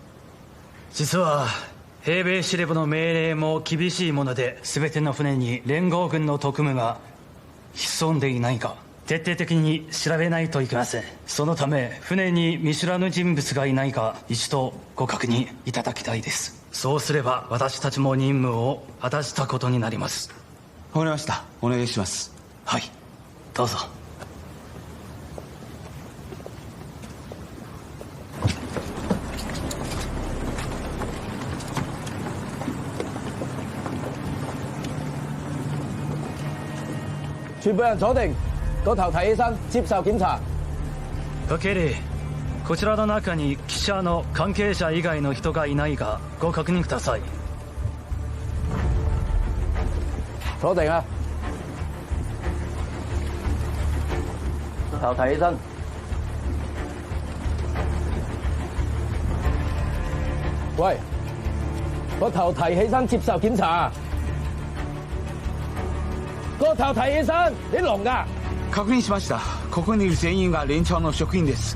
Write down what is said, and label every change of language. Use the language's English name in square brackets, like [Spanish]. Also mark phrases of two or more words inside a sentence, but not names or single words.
[Japanese] 実は兵米司令部の命令も厳しいもので、全ての船に連合軍の特務が潜んでいないか徹底的に調べないといけません。そのため船に見知らぬ人物がいないか一度ご確認いただきたいです。そうすれば私たちも任務を果たしたことになります。わかりました。お願いします。はい、どうぞ。 [Cantonese] 全部人坐定，個頭提起身，接受檢查。 [Japanese] 経理、こちらの中に記者の関係者以外の人がいないかご確認ください。 [Cantonese] 坐定啊！頭提起身。喂，個頭提起身接受檢查。個頭提起身，你聾㗎？ [Japanese] 確認しました。ここにいる全員が連長の職員です。